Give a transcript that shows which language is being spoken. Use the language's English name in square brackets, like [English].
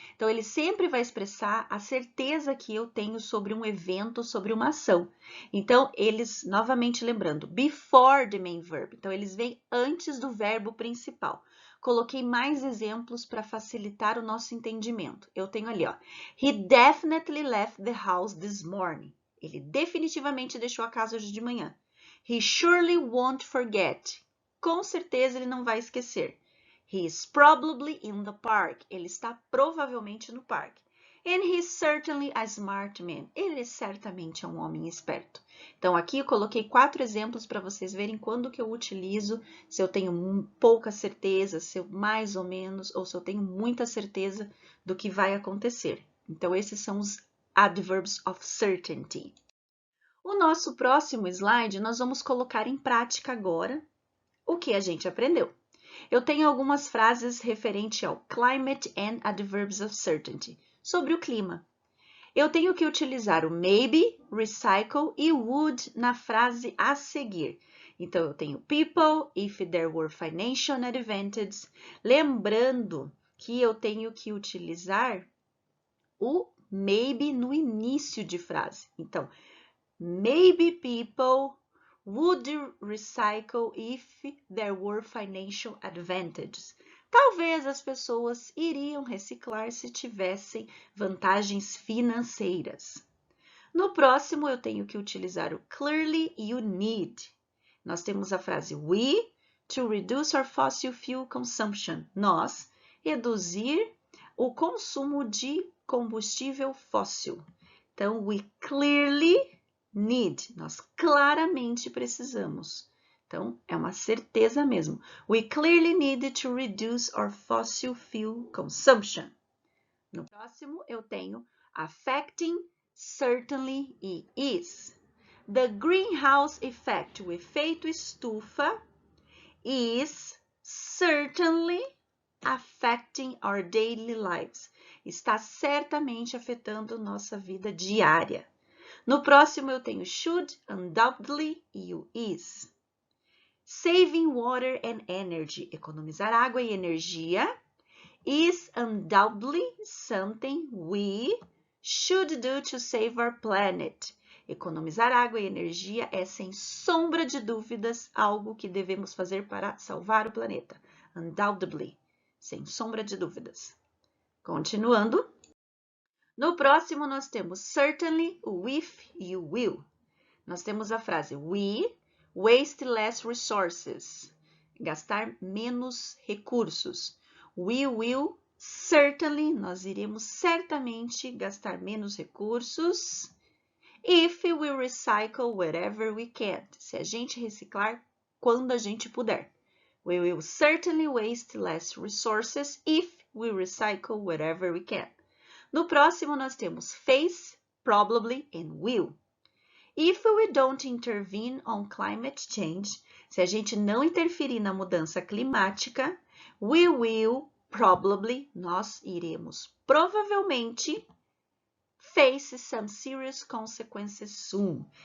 [Portuguese] Então, ele sempre vai expressar a certeza que eu tenho sobre um evento, sobre uma ação. Então, eles, novamente lembrando, [English] before the main verb. [Portuguese] Então, eles vêm antes do verbo principal. Coloquei mais exemplos para facilitar o nosso entendimento. Eu tenho ali, ó. [English] He definitely left the house this morning. [Portuguese] Ele definitivamente deixou a casa hoje de manhã. [English] He surely won't forget. [Portuguese] Com certeza ele não vai esquecer. [English] He is probably in the park. [Portuguese] Ele está provavelmente no parque. [English] And he's certainly a smart man. [Portuguese] Ele certamente é um homem esperto. Então, aqui eu coloquei 4 exemplos para vocês verem quando que eu utilizo, se eu tenho pouca certeza, se eu mais ou menos, ou se eu tenho muita certeza do que vai acontecer. Então, esses são os adverbs of certainty. O nosso próximo slide, nós vamos colocar em prática agora o que a gente aprendeu. Eu tenho algumas frases referente ao [English] climate and adverbs of certainty, [Portuguese] sobre o clima. Eu tenho que utilizar o maybe, recycle e would na frase a seguir. Então, eu tenho [English] people, if there were financial advantages. [Portuguese] Lembrando que eu tenho que utilizar o maybe no início de frase. [English] Então, maybe people would recycle if there were financial advantages. [Portuguese] Talvez as pessoas iriam reciclar se tivessem vantagens financeiras. No próximo, eu tenho que utilizar o clearly e o need. Nós temos a frase [English] we, to reduce our fossil fuel consumption. [Portuguese] Nós, reduzir o consumo de combustível fóssil. Então, [English] we clearly need, [Portuguese] nós claramente precisamos. Então, é uma certeza mesmo. [English] We clearly need to reduce our fossil fuel consumption. [Portuguese] No próximo, eu tenho affecting, certainly e is. [English] The greenhouse effect, [Portuguese] o efeito estufa, [English] is certainly affecting our daily lives. [Portuguese] Está certamente afetando nossa vida diária. No próximo, eu tenho should, undoubtedly e o is. [English] Saving water and energy, [Portuguese] economizar água e energia, [English] is undoubtedly something we should do to save our planet. [Portuguese] Economizar água e energia é, sem sombra de dúvidas, algo que devemos fazer para salvar o planeta. Undoubtedly, sem sombra de dúvidas. Continuando. No próximo, nós temos certainly, with e will. Nós temos a frase [English] we waste less resources. [Portuguese] Gastar menos recursos. [English] We will certainly, [Portuguese] nós iremos certamente gastar menos recursos. [English] If we recycle wherever we can. [Portuguese] Se a gente reciclar quando a gente puder. [English] We will certainly waste less resources if we recycle wherever we can. [Portuguese] No próximo, nós temos face, probably and will. [English] If we don't intervene on climate change, [Portuguese] se a gente não interferir na mudança climática, [English] we will probably, [Portuguese] nós iremos provavelmente [English] face some serious consequences soon.